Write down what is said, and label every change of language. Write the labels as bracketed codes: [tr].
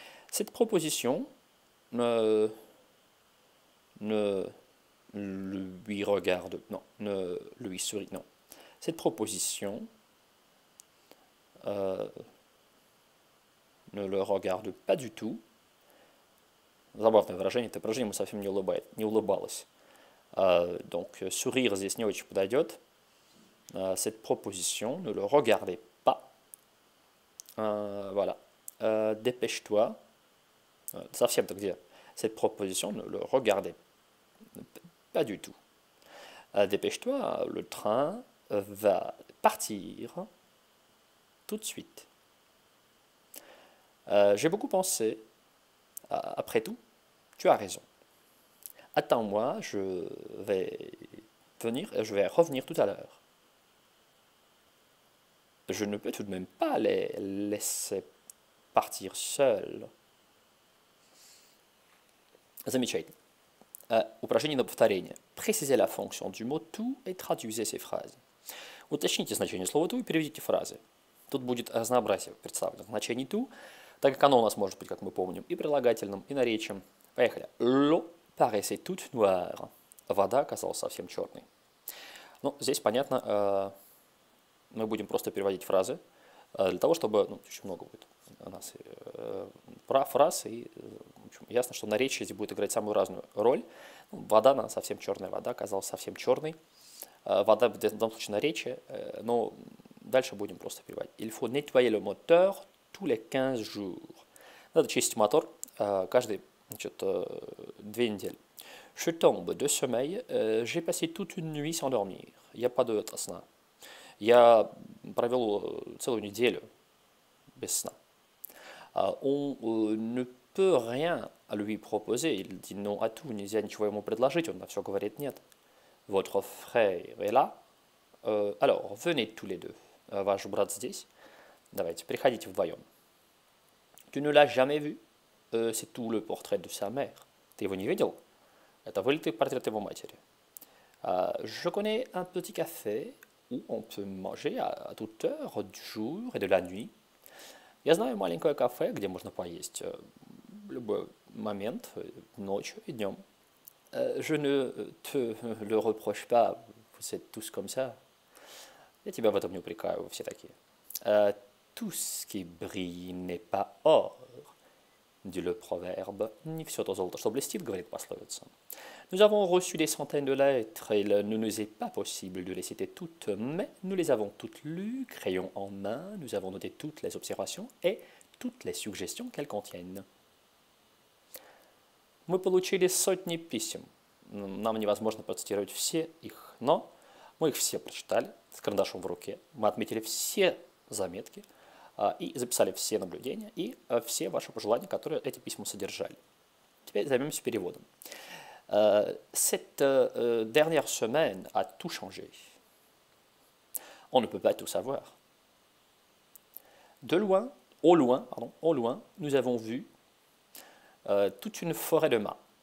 [fr] Cette proposition ne lui regarde, non, ne lui sourit, non. Cette proposition ne le regarde pas du tout. [ru] Забавное выражение, это выражение ему совсем не улыбалось. [fr] Donc, [ru] sourire здесь не очень подойдет. [fr] Cette proposition ne le regardait pas. Voilà. Dépêche-toi. [ru] Совсем-то где? [fr] Cette proposition ne le regardait pas du tout. Dépêche-toi, le train va partir tout de suite. J'ai beaucoup pensé. Après tout, tu as raison. Attends-moi, je vais revenir tout à l'heure. Je ne peux tout de même pas les laisser partir seuls. [ru] Замечательно. Упражнение на повторение. [fr] Précisez la fonction du mot tout et traduisez ces phrases. [ru] Уточните значение слова tout и переведите фразы. Тут будет разнообразие представлено. Значение tout, так как оно у нас может быть, как мы помним, и прилагательным, и наречием. Поехали. [fr] L'eau paraissait toute noire. [ru] Вода оказалась совсем черной. Ну, здесь, понятно, мы будем просто переводить фразы, для того, чтобы, ну, очень много будет у нас фраз, и в общем, ясно, что наречие здесь будет играть самую разную роль. Ну, вода, она совсем черная, вода оказалась совсем черной. Вода в данном случае наречие, но дальше будем просто переводить. [fr] Il faut nettoyer le moteur tous les 15 jours. [ru] Надо чистить мотор каждые, значит, 2 недели. [fr] Je tombe de sommeil, j'ai passé toute une nuit sans dormir. [ru] Я падаю от сна. Я провел целую неделю без сна. [fr] On ne peut rien lui proposer. Il dit non à tout. [ru] Нельзя ничего ему предложить. Он на все говорит нет. [fr] Votre frère est là. Alors, venez tous les deux. [ru] Ваш брат здесь. Давайте, приходите вдвоем. [fr] Tu ne l'as jamais vu? C'est tout le portrait de sa mère. [ru] Ты его не видел? Это вылитый портрет его матери. [fr] Je connais un petit café où on peut manger à toute heure du jour et de la nuit. [ru] Я знаю маленькое кафе, где можно поесть в любой момент, ночью и днем. [fr] Je ne te le reproche pas, vous êtes tous comme ça. [ru] Я тебя в этом не упрекаю, вы все такие. [fr] Tout ce qui brille n'est pas or, dit le proverbe. [ru] Не все то золото, что блестит, говорит пословица. [fr] Nous avons reçu des centaines de lettres, et il ne nous est pas possible de les citer toutes, mais nous les avons toutes lues, crayon en main, nous avons noté toutes les observations, et toutes les suggestions qu'elles contiennent. [ru] Мы получили сотни писем. Нам невозможно процитировать все их, но мы их все прочитали с карандашом в руке. Мы отметили все заметки и записали все наблюдения и все ваши пожелания, которые эти письма содержали. Теперь займемся переводом. [fr] Cette dernière semaine a tout changé. On ne peut pas tout savoir. Au loin, nous avons vu toute une forêt de mâts.